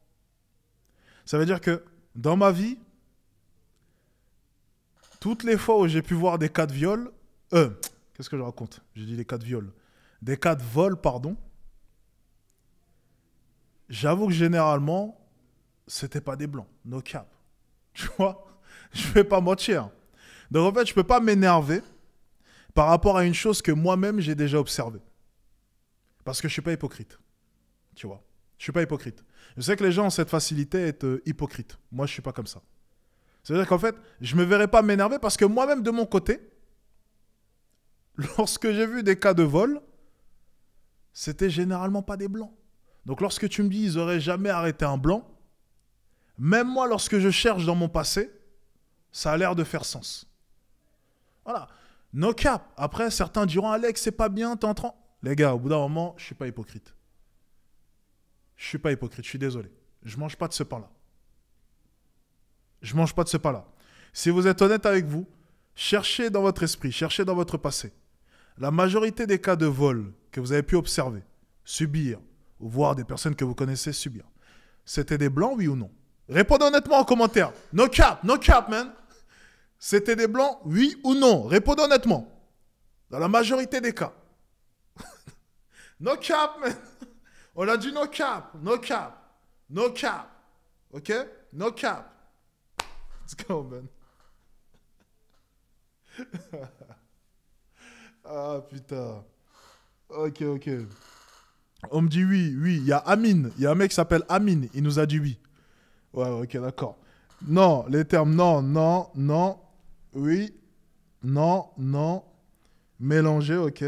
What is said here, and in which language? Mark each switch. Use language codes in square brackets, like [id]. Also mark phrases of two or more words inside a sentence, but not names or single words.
[fr] Ça veut dire que dans ma vie, toutes les fois où j'ai pu voir des cas de viol, qu'est-ce que je raconte? J'ai dit des cas de viol. Des cas de vol, pardon. J'avoue que généralement, c'était pas des blancs. [en] No cap. [fr] Tu vois? Je vais pas mentir. Donc en fait, je peux pas m'énerver par rapport à une chose que moi-même j'ai déjà observée. Parce que je suis pas hypocrite. Tu vois? Je suis pas hypocrite. Je sais que les gens ont cette facilité à être hypocrites. Moi, je suis pas comme ça. C'est-à-dire qu'en fait, je me verrais pas m'énerver parce que moi-même, de mon côté, lorsque j'ai vu des cas de vol, c'était généralement pas des blancs. Donc, lorsque tu me dis ils auraient jamais arrêté un blanc, même moi, lorsque je cherche dans mon passé, ça a l'air de faire sens. Voilà. [en] No cap. [fr] Après, certains diront, Alex, c'est pas bien, t'es en train... Les gars, au bout d'un moment, je suis pas hypocrite. Je suis pas hypocrite, je suis désolé. Je mange pas de ce pain-là. Je mange pas de ce pain-là. Si vous êtes honnête avec vous, cherchez dans votre esprit, cherchez dans votre passé. La majorité des cas de vol que vous avez pu observer, subir, ou voir des personnes que vous connaissez subir, c'était des blancs, oui ou non? Répondez honnêtement en commentaire. [en] No cap, man. [fr] C'était des blancs, oui ou non? Répondez honnêtement. Dans la majorité des cas. [en] No cap, man. [fr] On a dit [en] no cap, no cap, no cap. Ok? No cap. Let's go, man. [fr] Ah, putain. Ok. On me dit oui. Il y a Amine. Il y a un mec qui s'appelle Amine. Il nous a dit oui. Ouais, ok, d'accord. Non, les termes non, oui, non, mélanger, ok.